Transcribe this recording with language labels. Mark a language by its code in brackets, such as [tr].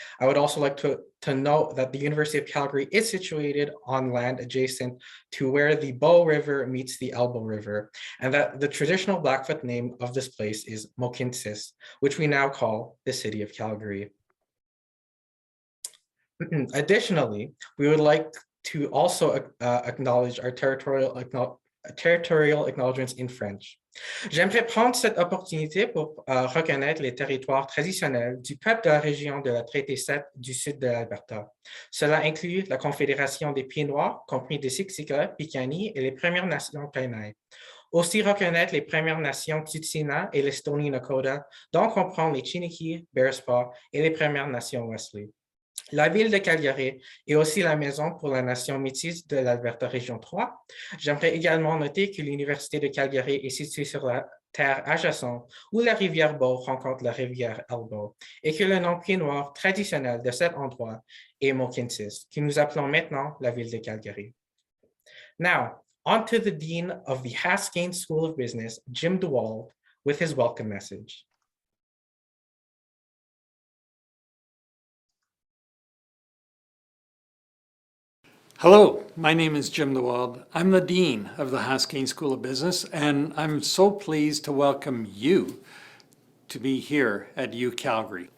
[en] I would also like to note that the University of Calgary is situated on land adjacent to where the Bow River meets the Elbow River, and that the traditional Blackfoot name of this place is Mohkinstsis, which we now call the city of Calgary. Additionally, we would like to also acknowledge our territorial acknowledgements in French. [fr] J'aimerais prendre cette opportunité pour reconnaître les territoires traditionnels du peuple de la région de la Traité 7 du sud de l'Alberta. Cela inclut la Confédération des Pieds-Noirs, compris des Siksika, Piikani et les Premières Nations Kainai. Aussi reconnaître les Premières Nations Tsuut'ina et les Stoney Nakoda, dont comprend les Chiniki, Bearspaw et les Premières Nations Wesley. La ville de Calgary est aussi la maison pour la nation métisse de l'Alberta Région 3. J'aimerais également noter que l'Université de Calgary est située sur la terre adjacente où la rivière Bow rencontre la rivière Elbow et que le nom pied noir traditionnel de cet endroit est Mohkinstsis, que nous appelons maintenant la ville de Calgary. [en] Now, on to the Dean of the Haskayne School of Business, Jim DeWald, with his welcome message. Hello, my name is Jim DeWald. I'm the Dean of the Haskayne School of Business, and I'm so pleased to welcome you to be here at UCalgary.